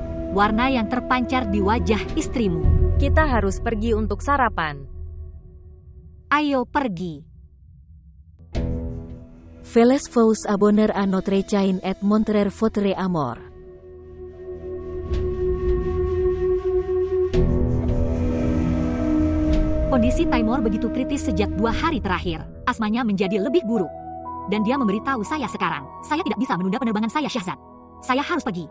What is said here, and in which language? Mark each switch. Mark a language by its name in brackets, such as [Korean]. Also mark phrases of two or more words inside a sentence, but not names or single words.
[Indonesian] warna yang terpancar di wajah istrimu. Kita harus pergi untuk sarapan. Ayo pergi. [French] Veles vous abonner à notre chaîne et montrer votre amour. [Indonesian] Kondisi Taimur begitu kritis sejak 2 hari terakhir. Asmanya menjadi lebih buruk. Dan dia memberitahu saya sekarang. Saya tidak bisa menunda penerbangan saya, Syahzad. Saya harus pergi.